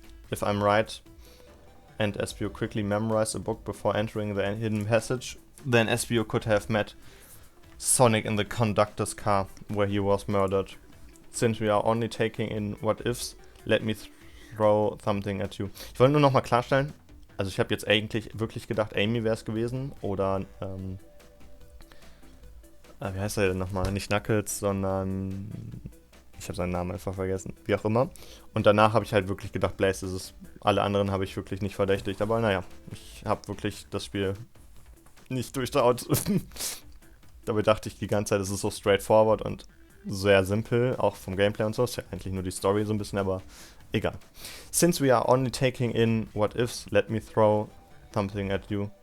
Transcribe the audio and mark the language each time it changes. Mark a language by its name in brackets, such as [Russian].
[English] If I'm right, and Espio quickly memorized a book before entering the hidden passage, then Espio could have met Sonic in the conductor's car, where he was murdered. Since we are only taking in what ifs, let me throw something at you. [German] Ich wollte nur nochmal klarstellen, also ich habe jetzt eigentlich wirklich gedacht, Amy wäre es gewesen oder, wie heißt er denn nochmal? Nicht Knuckles, sondern ich habe seinen Namen einfach vergessen. Wie auch immer. Und danach habe ich halt wirklich gedacht, Blaze ist es. Alle anderen habe ich wirklich nicht verdächtigt. Aber naja, ich habe wirklich das Spiel nicht durchschaut. Dabei dachte ich die ganze Zeit, es ist so straightforward und sehr simpel, auch vom Gameplay und so. Ist ja eigentlich nur die Story so ein bisschen, aber egal. [English] Since we are only taking in what ifs, let me throw something at you.